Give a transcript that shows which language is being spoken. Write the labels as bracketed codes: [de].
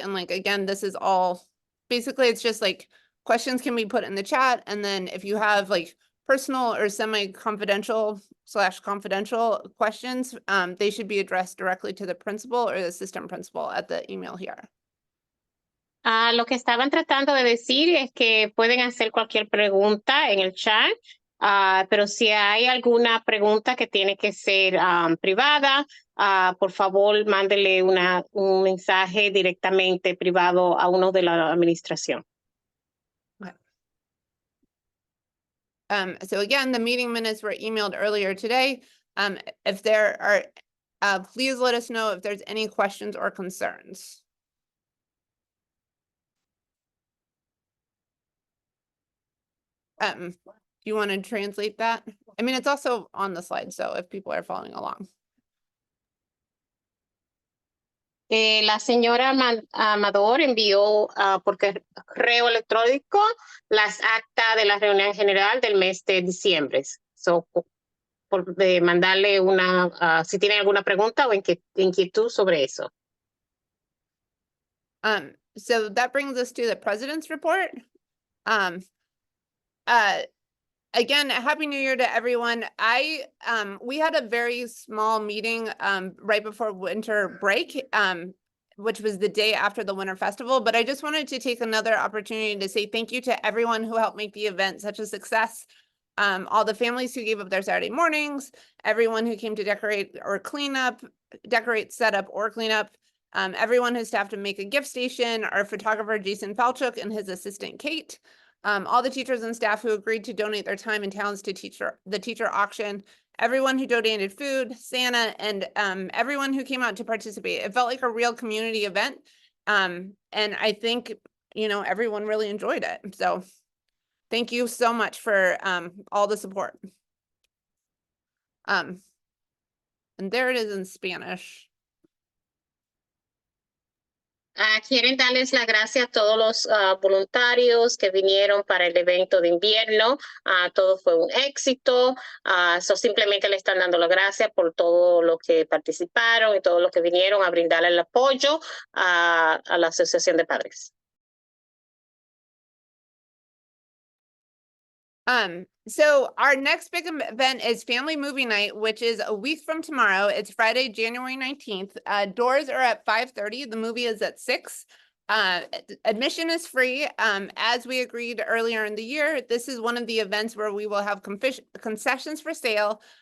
[en] And like, again, this is all, basically it's just like questions can be put in the chat. And then if you have like personal or semi-confidential / confidential questions, they should be addressed directly to the principal or the assistant principal at the email here. [es] Lo que estaban tratando de decir es que pueden hacer cualquier pregunta en el chat, pero si hay alguna pregunta que tiene que ser privada, por favor, mándele un mensaje directamente privado a uno de la administración. [en] So again, the meeting minutes were emailed earlier today. If there are, please let us know if there's any questions or concerns. Do you want to translate that? I mean, it's also on the slide, so if people are following along. [es] La señora Amador envió por correo electrónico las actas de la reunión general del mes de diciembre. So, de mandarle si tienen alguna pregunta o inquietud sobre eso. [en] So that brings us to the president's report. Again, Happy New Year to everyone. We had a very small meeting right before winter break, which was the day after the Winter Festival. But I just wanted to take another opportunity to say thank you to everyone who helped make the event such a success. all the families who gave up their Saturday mornings, everyone who came to decorate or decorate, set up or clean up, everyone who staffed to make a gift station, our photographer, Jason Falchuk, and his assistant, Kate, all the teachers and staff who agreed to donate their time and talents to the teacher auction, everyone who donated food, Santa, and everyone who came out to participate. It felt like a real community event. And I think, you know, everyone really enjoyed it. So thank you so much for all the support. And there it is in Spanish. [es] Quieren darles las gracias a todos los voluntarios que vinieron para el evento de invierno. Todo fue un éxito. Simplemente le están dando las gracias por todo lo que participaron y todos los que vinieron a brindar el apoyo a la Asociación de Padres. [en] So our next big event is Family Movie Night, which is a week from tomorrow. It's Friday, January 19th. Doors are at 5:30. The movie is at 6. Admission is free. As we agreed earlier in the year, this is one of the events where we will have concessions for sale.